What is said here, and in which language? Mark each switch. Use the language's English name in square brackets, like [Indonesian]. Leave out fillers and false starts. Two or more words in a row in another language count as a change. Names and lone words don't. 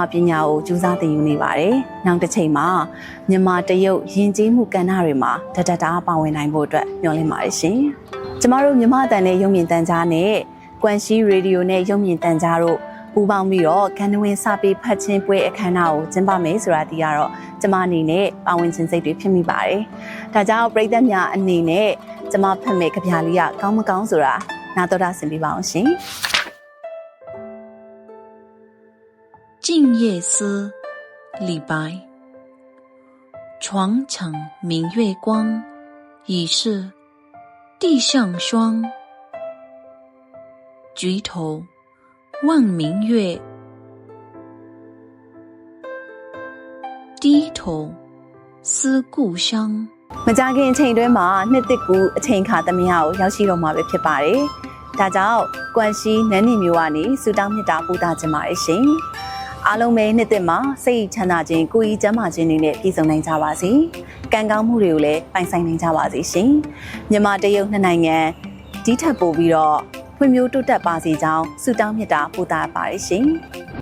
[Burmese] ပညာကိုကြိုးစားသင်ယူနေပါတယ်။နောက်တစ်ချိန်မှာမြန်မာတရုတ်ယဉ်ကျေးမှုကဏ္ဍတွေမှာတတတာပါဝင်နိုင်ဖို့အတွက်မျှော်လင့်ပါတယ်ရှင်။ကျမတို့မြန်မာအတန်နဲ့ရုပ်မြင်သံကြားနဲ့ကွမ်ရှီရေဒီယိုနဲ့ရုပ်မြင်သံကြားတို့ပူးပေါင်းပြီးတော့ဂန္ဓဝင်စာပေဖတ်ခြင်းပွဲအခမ်းအနားကိုကျင်းပမယ်ဆိုတာဒီကတော့ကျမအနေနဲ့ပါဝင်ခြင်းစိတ်တွေဖြစ်မိပါတယ်။ဒါကြောင့်ပရိသတ်များအနေနဲ့ကျမဖတ်မဲ့ကြပြလေးကကောင်းမကောင်းဆိုတာနားတော်တာဆင်ပြပါအောင်ရှင် [Chinese] 《静夜思》李白。床前明月光，疑是地上霜。举头望明月，低头思故乡。 [Burmese] မကြခင်အချိန်တွင်းမှာနှစ်သက်ကူအချိန်ခါသမယကိုရောက်ရှိတော့မှာပဲဖြစ်ပါတယ်။ဒါကြောင့်ကွမ်ရှီနန်းနေမျိုးကနေစူတောင်းမြတ်တာပူတာခြင်းပါတယ်ရှင်။အားလုံးပဲနှစ်သက်မှာစိတ်ချမ်းသာခြင်းကိုယ်ကြီးကျန်းမာခြင်းတွေနဲ့ပြည့်စုံနိုင်ကြပါစေ။ကံကောင်းမှုတွေကိုလည်းပိုင်ဆိုင်နိုင်ကြပါစေရှင်။မြန်မာတရုတ်နှစ်နိုင်ငံဒီထက်ပိုပြီးတော့ဖွံ့ဖြိုးတိုးတက်ပါစေကြောင်းဆုတောင်းမြတ်တာပူတာပါတယ်ရှင်။